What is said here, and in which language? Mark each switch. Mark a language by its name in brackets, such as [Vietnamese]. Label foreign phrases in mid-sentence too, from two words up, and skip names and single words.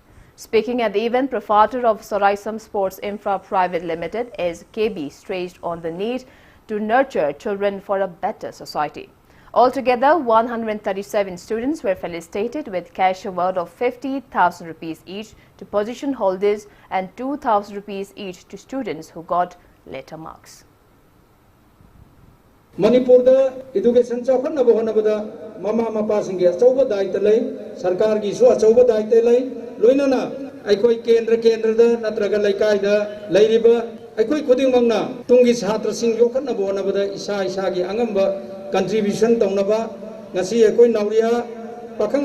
[English] Speaking at the event, proprietor of Soraisam Sports Infra Private Limited, SKB, stressed on the need to nurture children for a better society. Altogether, 137 students were felicitated with cash award of 50,000 rupees each to position holders and 2,000 rupees each to students who got letter marks. [Manipuri] Manipur da education chaukan na bohana bada mama mapa singe chauba daita lay sarkar gi su chauba daita lay loina na aikoi kendra da natraga laikai da lairiba aikoi khuding mangna tungi chhatra sing yokan na bohana bada isa gi angamba contribution taunaba ngasi ekoi nauria pakhang